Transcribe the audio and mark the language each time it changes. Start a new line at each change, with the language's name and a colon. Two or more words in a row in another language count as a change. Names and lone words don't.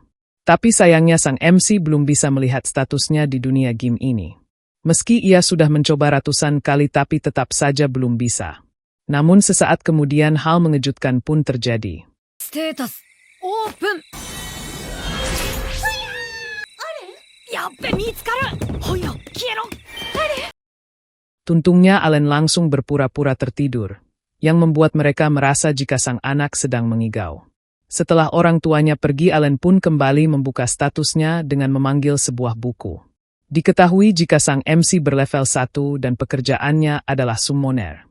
Indonesian: Tapi sayangnya sang MC belum bisa melihat statusnya di dunia game ini. Meski ia sudah mencoba ratusan kali tapi tetap saja belum bisa. Namun sesaat kemudian hal mengejutkan pun terjadi.
English: Status open.
Japanese: やっべ、見つかる。ほいよ、消えろ。
Indonesian: Tuntungnya Allen langsung berpura-pura tertidur, yang membuat mereka merasa jika sang anak sedang mengigau. Setelah orang tuanya pergi, Allen pun kembali membuka statusnya dengan memanggil sebuah buku. Diketahui jika sang MC berlevel 1 dan pekerjaannya adalah summoner.